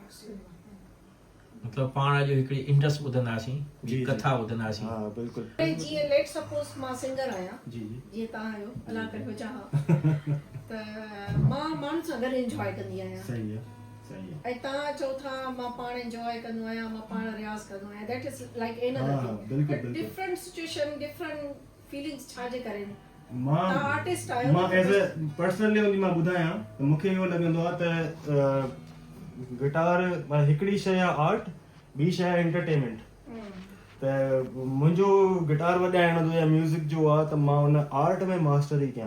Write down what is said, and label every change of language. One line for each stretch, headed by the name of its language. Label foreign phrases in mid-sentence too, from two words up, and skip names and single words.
Sindhi: मतलब पाण जो हिकिड़ी इंडस ॿुधंदासीं, कथा ॿुधंदासीं। हा बिल्कुलु। जीअं
English: let suppose
Sindhi: मां सिंगर आहियां, जीअं तव्हां आहियो, अलाह करे हो चाहां, त मां माण्हुनि सां गॾु इंजॉय कंदी आहियां। सही आहे, सही आहे। ऐं तव्हां चओ था मां पाण इंजॉय कंदो आहियां, मां पाण रियाज़ कंदो आहियां,
English: that is like another thing. different situation, different feelings
Sindhi: छाजे करे मां आर्टिस्ट आहियो। मां
English: as a personal level
Sindhi: मां ॿुधायां त मूंखे इहो लॻंदो आहे त गिटार हिकिड़ी शइ आहे आर्ट, ॿी शइ आहे एंटरटेनमेंट। त मुंहिंजो गिटार वॼाइण जो या म्यूज़िक जो आहे त मां हुन आर्ट में मास्टरी कयां।